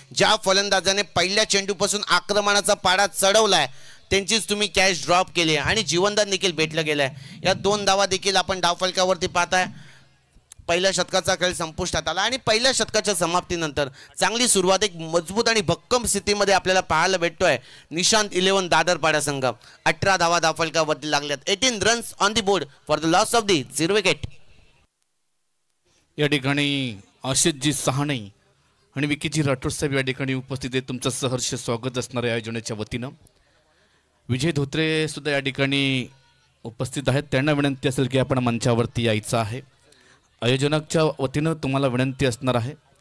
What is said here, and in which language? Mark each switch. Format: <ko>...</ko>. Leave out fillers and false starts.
<mr>ज्या फलंदाजाने पहिल्या चेंडूपासून आक्रमणाचा पाडा चढवलाय त्यांचीच तुम्ही कॅच ड्रॉप केली आणि जीवनदान देखील भेटलं गेलंय. या 2 धावा देखील आपण डावफलकावरती पाहताय. पहिल्या शतकाचा खेळ संपुष्टात आला आणि पहिल्या शतकाच्या समाप्तीनंतर चांगली सुरुवात एक मजबूत आणि भक्कम स्थितीमध्ये आपल्याला पाहायला भेटतोय. निशांत 11 दादरपाडा संघ 18 धावा धावफलकावरती लागल्यात.</mr> <en>18 runs on the board for the loss of the 0 wicket.</en> <mr>या ठिकाणी आशिषजी सहाणे आणि विकीजी राठोड साहेब या ठिकाणी उपस्थित आहेत. तुमचं सहर्ष स्वागत असणार आहे आयोजनाच्या वतीनं. विजय धोत्रे सुद्धा या ठिकाणी उपस्थित आहेत. त्यांना विनंती असेल की आपण मंचावरती यायचं आहे. आयोजनाच्या वतीनं तुम्हाला विनंती असणार आहे.</mr>